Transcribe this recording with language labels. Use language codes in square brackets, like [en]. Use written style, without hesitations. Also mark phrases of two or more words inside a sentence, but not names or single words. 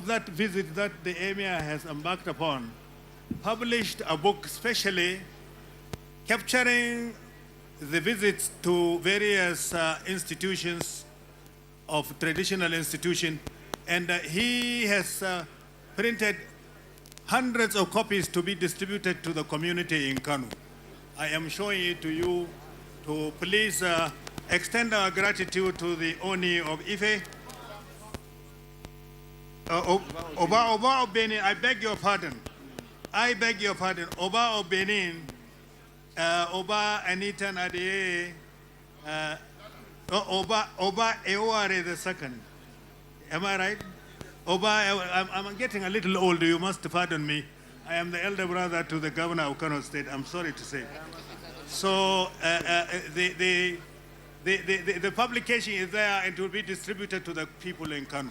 [en] that visit that the Emir has embarked upon, published a book specially capturing the visits to various institutions of traditional institutions, and he has printed hundreds of copies to be distributed to the community in Kano. I am showing it to you to please extend our gratitude to the Oni of Ife. Oba of Benin, I beg your pardon. I beg your pardon. Oba of Benin, Oba Anitan Adeye, Oba Eware the second. Am I right? Oba, I'm getting a little old, you must pardon me. I am the elder brother to the governor of Kano State, I'm sorry to say. So the publication is there and it will be distributed to the people in Kano.